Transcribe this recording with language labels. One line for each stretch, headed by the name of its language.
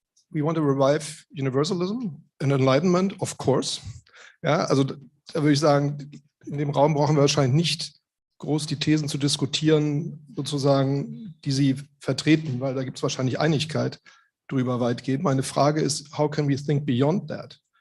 English: We want to revive universalism and enlightenment, of course.
German: Ja, also da würde ich sagen, in dem Raum brauchen wir wahrscheinlich nicht groß die Thesen zu diskutieren, sozusagen, die Sie vertreten, weil da gibt es wahrscheinlich Einigkeit drüber weitgehend. Meine Frage ist,
English: how can we think beyond that?